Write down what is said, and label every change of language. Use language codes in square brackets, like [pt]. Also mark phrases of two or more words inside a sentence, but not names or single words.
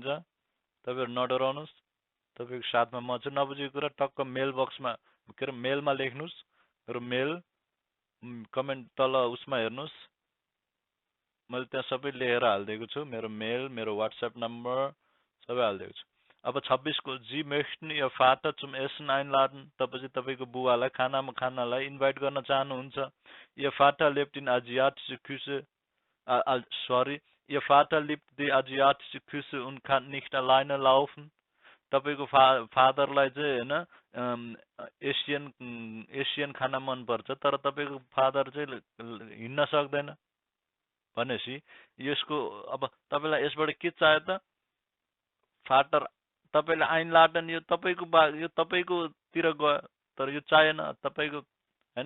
[ne] तपाईहरु नडराउनुस्, तपाईको साथमा म छु। नबुझेको कुरा टक्क [en] mail boxमा, [ne] के अरे मेलमा लेख्नुस्। मेरो [en] mail comment [ne] तल उसमा हेर्नुस्, मैले त्यहाँ सबै लेखेर हालिदिएको छु। मेरो मेल, मेरो व्हाट्सएप नम्बर सबै हालिदिएको छु। अब 26 को [de] जी möchten ihr Vater zum Essen einladen। [ne] तपाईँ तपाईको बुवालाई खानालाई इन्भाइट गर्न चाहनुहुन्छ। [de] Ihr Vater lebt in asiatische Küche, sorry, Ihr Vater liebt die asiatische Küche und kann nicht alleine laufen। [ne] तपाईको फादरलाई चाहिँ हैन एसियन खाना मन पर्छ, तर तपाईको फादर चाहिँ हिँड्न सक्दैन भनेपछि यसको अब तपाईलाई यसबाट के चाहियो त? फाटर। तपाईले आइनलाडन, यो तपाईको तिर गयो, तर यो चाहिएन तपाईको हैन।